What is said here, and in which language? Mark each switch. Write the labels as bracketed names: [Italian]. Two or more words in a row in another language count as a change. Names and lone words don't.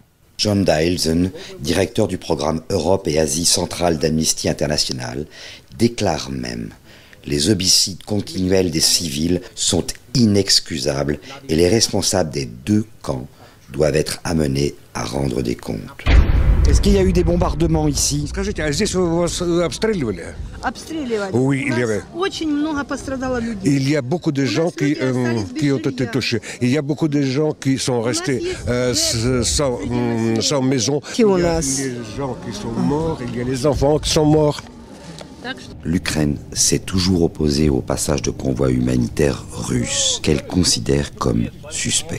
[French] John Dielsen, directeur du programme Europe et Asie centrale d'Amnesty International, déclare même « Les homicides continuels des civils sont inexcusables et les responsables des deux camps doivent être amenés à rendre des comptes. » Est-ce qu'il y a eu des bombardements ici? [Russian] Скажите, а здесь вас обстреливали? Обстреливали. [French] Oui, il y avait. [Russian] Очень много пострадало людей. [French] Il y a beaucoup de gens qui ont été touchés. Il y a beaucoup de gens qui sont restés sans maison. Il y a les gens qui sont morts, il y a les enfants qui sont morts. L'Ukraine s'est toujours opposée au passage de convois humanitaires russes qu'elle considère comme suspects.